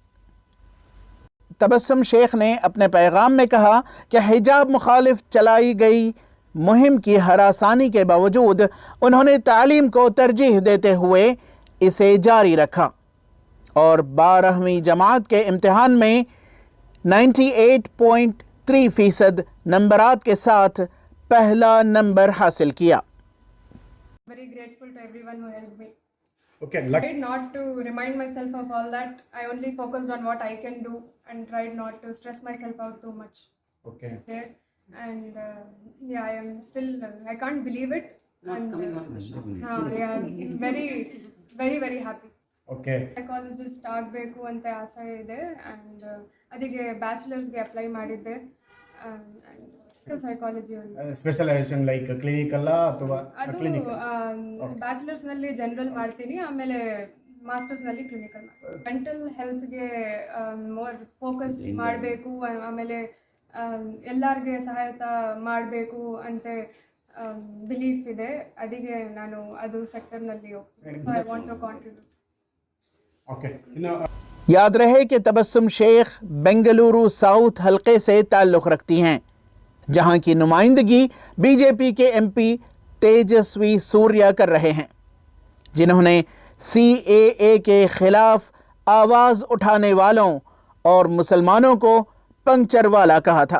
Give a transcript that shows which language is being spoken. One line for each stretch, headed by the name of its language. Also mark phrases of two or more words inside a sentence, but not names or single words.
Urdu: تبسم شیخ نے اپنے پیغام میں کہا کہ حجاب مخالف چلائی گئی مہم کی ہراسانی کے باوجود انہوں نے تعلیم کو ترجیح دیتے ہوئے اسے جاری رکھا اور 12ویں جماعت کے امتحان میں 98.3% نمبرات کے ساتھ پہلا نمبر حاصل کیا۔
English: Very grateful to everyone who helped me. Okay, I tried not to remind myself of all that. I only focused on what I can do and tried not to stress myself out too much. Okay. There. And yeah, I am still, I can't believe it. Not coming out of the shock. Yeah, very, very, very happy. Okay.
Kannada: Psychologist ಆಗಬೇಕು ಅಂತ ಆಸೆ ಇದೆ and ಅದಕ್ಕೆ ಬ್ಯಾಚುಲರ್ಸ್ಗೆ ಅಪ್ಲೈ ಮಾಡಿದ್ದೆ ಸೈಕಾಲಜಿ
English: specialisation like clinical
Kannada: ಅಥವಾ ಅದು ಬ್ಯಾಚುಲರ್ಸ್ ನಲ್ಲಿ ಜನರಲ್ ಮಾಡ್ತೀನಿ, ಆಮೇಲೆ ಮಾಸ್ಟರ್ಸ್ ನಲ್ಲಿ ಕ್ಲಿನಿಕಲ್ ಮಾಡ್ತೀನಿ.
English: mental health more focus
Kannada: ಮಾಡಬೇಕು, ಆಮೇಲೆ ಎಲ್ಲರಿಗೆ ಸಹಾಯತ ಮಾಡಬೇಕು ಅಂತ ಬಿಲೀಫ್ ಇದೆ. ಅದಕ್ಕೆ ನಾನು ಅದು ಸೆಕ್ಟರ್ನಲ್ಲಿ ಹೋಗ್ತೀನಿ.
English: I want to contribute.
Urdu: اوکے. یاد رہے کہ تبسم شیخ بنگلورو ساؤتھ حلقے سے تعلق رکھتی ہیں، جہاں کی نمائندگی BJP کے MP تیجسوی سوریا کر رہے ہیں، جنہوں نے CAA کے خلاف آواز اٹھانے والوں اور مسلمانوں کو پنکچر والا کہا تھا۔